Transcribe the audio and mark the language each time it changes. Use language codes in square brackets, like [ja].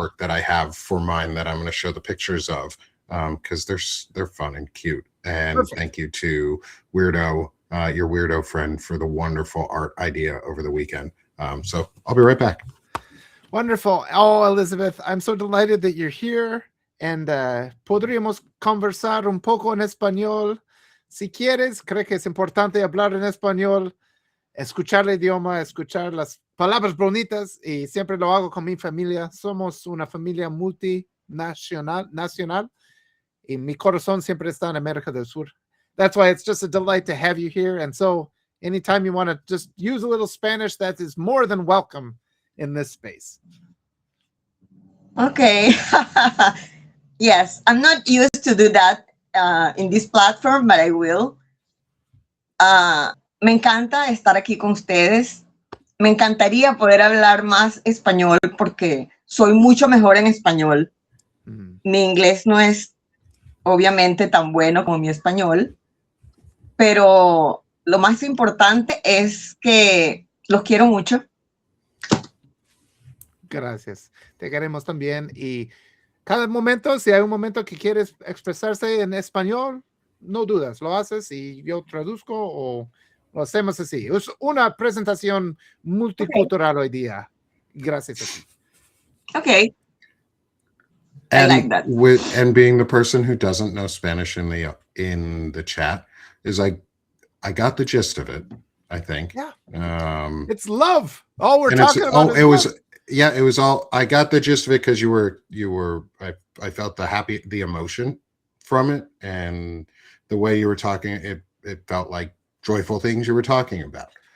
[en] artwork that I have for mine that I'm going to show the pictures of because they're fun and cute. And perfect. thank you to Weirdo, your weirdo friend, for the wonderful art idea over the weekend. So I'll be right back. Wonderful. Oh, Elizabeth, I'm so delighted that you're here. [es] And podríamos conversar un poco en español. Si quieres, creo que es importante hablar en español, escuchar el idioma, escuchar las palabras bonitas. Y siempre lo hago con mi familia. Somos una familia nacional. Y mi corazón siempre está en América del Sur. [en] That's why it's just a delight to have you here. And so, anytime you want to just use a little Spanish, that is more than welcome in this space. Okay. Yes, I'm not used to do that in this platform, but I will. [es] Me encanta estar aquí con ustedes. Me encantaría poder hablar más español porque soy mucho mejor en español. Mi inglés no es obviamente tan bueno como mi español, pero lo más importante es que los quiero mucho. Gracias. Te queremos también. Y cada momento, si hay un momento que quieres expresarse en español, no dudas, lo haces y yo traduzco o lo hacemos así. Es una presentación multicultural hoy día. Gracias a ti. [en] Okay. I like And that. and being the person who doesn't know Spanish in the chat is like, I got the gist of it. I think. Yeah. It's love. All we're And it's talking about is it love. was yeah, it was all. I got the gist of it because you were. I felt the emotion from it, and the way you were talking, it felt like joyful things you were talking about.